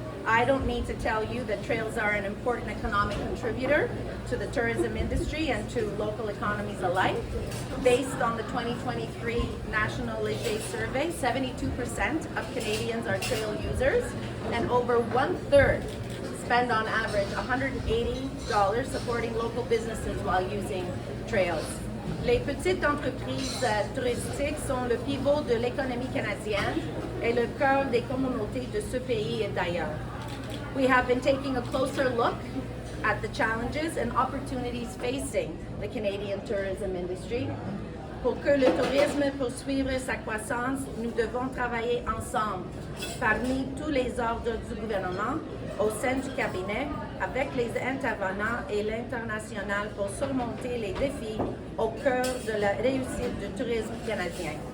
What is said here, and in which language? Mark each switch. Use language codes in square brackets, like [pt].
[en] I don't need to tell you that trails are an important economic contributor to the tourism industry and to local economies alike. Based on the 2023 National Léger Survey, 72% of Canadians are trail users, and over 1/3 spend on average $180 supporting local businesses while using trails. [fr] Les petites entreprises touristiques sont le pivot de l'économie canadienne et le cœur des communautés de ce pays et d'ailleurs. [en] We have been taking a closer look at the challenges and opportunities facing the Canadian tourism industry. [fr] Pour que le tourisme poursuive sa croissance, nous devons travailler ensemble, parmi tous les ordres du gouvernement, au sein du cabinet, avec les intervenants et l'international pour surmonter les défis au cœur de la réussite du tourisme canadien.